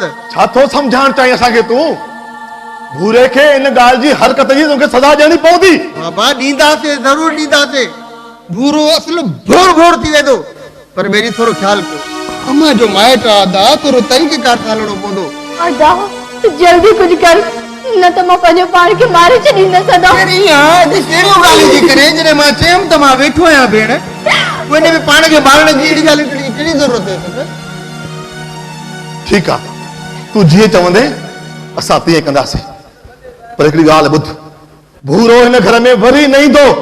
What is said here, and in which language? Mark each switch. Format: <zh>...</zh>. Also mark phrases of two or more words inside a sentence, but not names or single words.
<sd>छा थो सम्झाइण चाहीं असांखे तूं भूरे खे इन ॻाल्हि जी हरकत जी तोखे सज़ा ॾियणी पवंदी बाबा ॾींदासीं ज़रूरु ॾींदासीं भूरो असुल भोर भोर थी वेंदो पर मेरी थोरो ख़्यालु कयो अम्मा जो माइट आहे अदा थोरो तरीक़ेकार सां हलणो पवंदो अदा तू जल्दी</sd> <hi>कुछ कर</hi> <sd>न त मां पंहिंजो पाण खे मारे छॾींदसि अदा कहिड़ियूं ॻाल्हियूं जी करे जॾहिं मां चयुमि त मां वेठो आहियां भेण पोइ हिन में पाण खे मारण जी अहिड़ी ॻाल्हि कहिड़ी ज़रूरत आहे ठीकु आहे तूं जीअं चवंदे असां तीअं कंदासीं पर हिकिड़ी ॻाल्हि ॿुध भूरो हिन घर में वरी न ईंदो</sd>